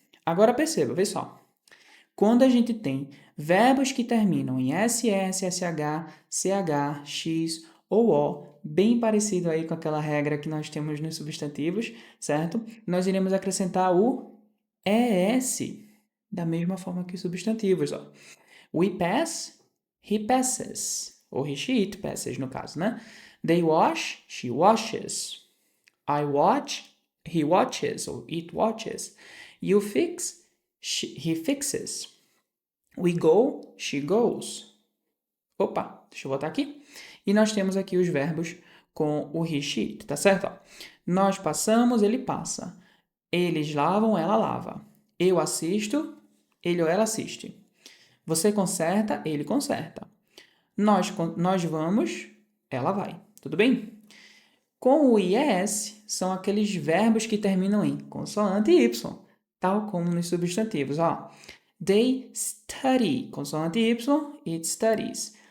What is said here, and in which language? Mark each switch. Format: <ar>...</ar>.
<pt>Agora perceba, vê só. Quando a gente tem verbos que terminam em SS, SH, CH, X ou O, bem parecido aí com aquela regra que nós temos nos substantivos, certo? Nós iremos acrescentar o ES, da mesma forma que os substantivos, ó.</pt> <en>We pass, he passes. Ou he, she, it passes,</en> <pt>no caso, né?</pt> <en>They wash, she washes. I watch, He watches ou it watches. You fix, he fixes. We go, she goes.</en> <pt>Opa, deixa eu botar aqui. E nós temos aqui os verbos com o he, she, it, tá certo? Ó, nós passamos, ele passa. Eles lavam, ela lava. Eu assisto, ele ou ela assiste. Você conserta, ele conserta. Nós vamos, ela vai. Tudo bem? Com o IES, são aqueles verbos que terminam em consoante Y, tal como nos substantivos. Ó.</pt> <en>They study,</en> <pt>consoante</pt> <en>Y, it studies.</en>